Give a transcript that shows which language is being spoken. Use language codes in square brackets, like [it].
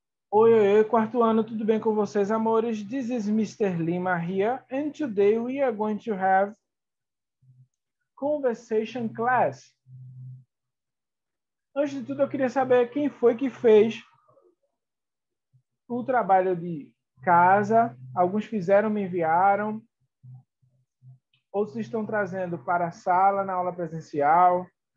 [pt] Oi, oi, oi, quarto ano, tudo bem com vocês, amores? [en] This is Mr. Lima here, and today we are going to have conversation class. [pt] Antes de tudo, eu queria saber quem foi que fez o trabalho de casa. Alguns fizeram, me enviaram. Outros estão trazendo para a sala, na aula presencial.